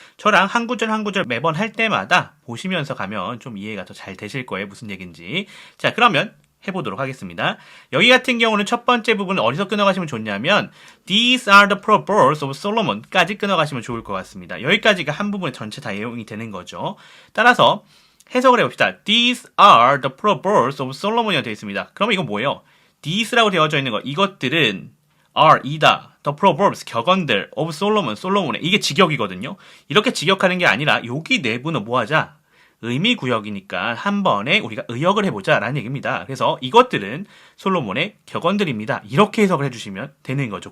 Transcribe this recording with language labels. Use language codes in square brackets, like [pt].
[ko] 저랑 한 구절 한 구절 매번 할 때마다 보시면서 가면 좀 이해가 더 잘 되실 거예요. 무슨 얘기인지. 자, 그러면 해보도록 하겠습니다. 여기 같은 경우는 첫 번째 부분은 어디서 끊어가시면 좋냐면 [en] These are the proverbs of Solomon [ko] 까지 끊어가시면 좋을 것 같습니다. 여기까지가 한 부분의 전체 다 이용이 되는 거죠. 따라서 해석을 해봅시다. [en] These are the proverbs of Solomon이라고 [ko] 되어 있습니다. 그러면 이건 뭐예요? These라고 되어져 있는 거. 이것들은 are, 이다. [en] The proverbs, [ko] 격언들 [en] of Solomon, [ko] 솔로몬의 이게 직역이거든요. 이렇게 직역하는 게 아니라 여기 내부는 뭐 하자? 의미 구역이니까 한 번에 우리가 의역을 해보자 라는 얘기입니다. 그래서 이것들은 솔로몬의 격언들입니다. 이렇게 해석을 해주시면 되는 거죠.